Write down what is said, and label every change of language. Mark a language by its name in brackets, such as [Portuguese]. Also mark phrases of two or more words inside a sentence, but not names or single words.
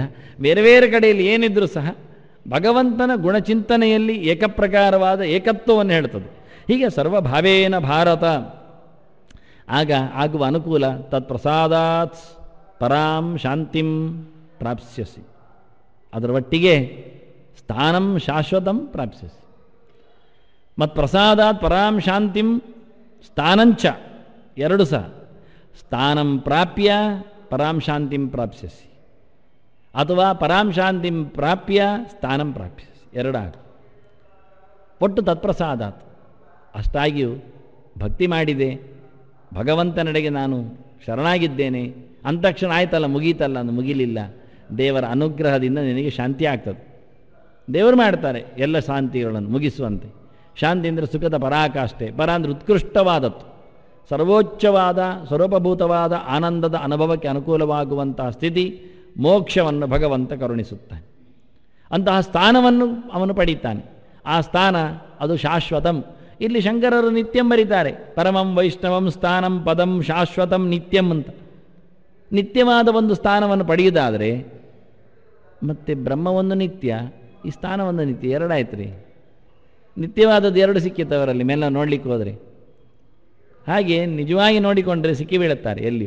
[Kannada] ಬೇರೆ ಬೇರೆ ಕಡೆಯಲ್ಲಿ ಏನಿದ್ರೂ ಸಹ ಭಗವಂತನ ಗುಣಚಿಂತನೆಯಲ್ಲಿ ಏಕಪ್ರಕಾರವಾದ ಏಕತ್ವವನ್ನು ಹೇಳ್ತದೆ. ಹೀಗೆ [Sanskrit] ಸರ್ವಭಾವೇನ ಭಾರತ [Kannada] ಆಗ ಆಗುವ ಅನುಕೂಲ. [Sanskrit] ತತ್ಪ್ರಸಾದಾತ್ ಪರಾಂ ಶಾಂತಿಂ ಪ್ರಾಪ್ಸ್ಯಸಿ, [Kannada] ಅದರ ಒಟ್ಟಿಗೆ [Sanskrit] ಸ್ಥಾನಂ ಶಾಶ್ವತಂ ಪ್ರಾಪ್ಸ್ಯಸಿ. ಮತ್ಪ್ರಸಾದಾತ್ ಪರಾಂ ಶಾಂತಿಂ ಸ್ಥಾನಂಚ, [Kannada] ಎರಡು ಸಹ. [Sanskrit] ಸ್ಥಾನಂ ಪ್ರಾಪ್ಯ ಪರಾಂ ಶಾಂತಿಂ ಪ್ರಾಪ್ಸ್ಯಸಿ, ಅಥವಾ ಪರಾಂ ಶಾಂತಿಂ ಪ್ರಾಪ್ಯ ಸ್ಥಾನಂ ಪ್ರಾಪ್ಸ್ಯಸಿ, [Kannada] ಎರಡಾಗ ಒಟ್ಟು [Sanskrit] ತತ್ಪ್ರಸಾದಾತ್. [Kannada] ಅಷ್ಟಾಗಿಯೂ ಭಕ್ತಿ ಮಾಡಿದೆ, ಭಗವಂತನೆಡೆಗೆ ನಾನು ಶರಣಾಗಿದ್ದೇನೆ ಅಂತಕ್ಷಣ ಆಯ್ತಲ್ಲ, ಮುಗೀತಲ್ಲ ಅಂದು ಮುಗಿಲಿಲ್ಲ. ದೇವರ ಅನುಗ್ರಹದಿಂದ ನಿನಗೆ ಶಾಂತಿ ಆಗ್ತದೆ. ದೇವರು ಮಾಡ್ತಾರೆ ಎಲ್ಲ ಶಾಂತಿಗಳನ್ನು ಮುಗಿಸುವಂತೆ. ಶಾಂತಿ ಅಂದರೆ ಸುಖದ ಪರಾಕಾಷ್ಠೆ. ಪರ ಅಂದರೆ ಉತ್ಕೃಷ್ಟವಾದದ್ದು, ಸರ್ವೋಚ್ಚವಾದ ಸ್ವರೂಪಭೂತವಾದ ಆನಂದದ ಅನುಭವಕ್ಕೆ ಅನುಕೂಲವಾಗುವಂತಹ ಸ್ಥಿತಿ, ಮೋಕ್ಷವನ್ನು ಭಗವಂತ ಕರುಣಿಸುತ್ತಾನೆ. ಅಂತಹ ಸ್ಥಾನವನ್ನು ಅವನು ಪಡೀತಾನೆ. ಆ ಸ್ಥಾನ ಅದು ಶಾಶ್ವತಂ. ಇಲ್ಲಿ ಶಂಕರರು ನಿತ್ಯಂ ಬರೀತಾರೆ, [Sanskrit] ಪರಮಂ ವೈಷ್ಣವಂ ಸ್ಥಾನಂ ಪದಂ ಶಾಶ್ವತಂ ನಿತ್ಯಂ ಅಂತ. [Kannada] ನಿತ್ಯವಾದ ಒಂದು ಸ್ಥಾನವನ್ನು ಪಡೆಯುವುದಾದರೆ ಮತ್ತೆ ಬ್ರಹ್ಮವೊಂದು ನಿತ್ಯ, ಈ ಸ್ಥಾನವೊಂದು ನಿತ್ಯ, ಎರಡಾಯ್ತು ರೀ. ನಿತ್ಯವಾದದ್ದು ಎರಡು ಸಿಕ್ಕಿತ್ತವರಲ್ಲಿ ಮೇಲ ನೋಡಲಿಕ್ಕೆ ಹೋದರೆ. ಹಾಗೆ ನಿಜವಾಗಿ ನೋಡಿಕೊಂಡ್ರೆ ಸಿಕ್ಕಿ ಬೀಳುತ್ತಾರೆ ಎಲ್ಲಿಯೂ.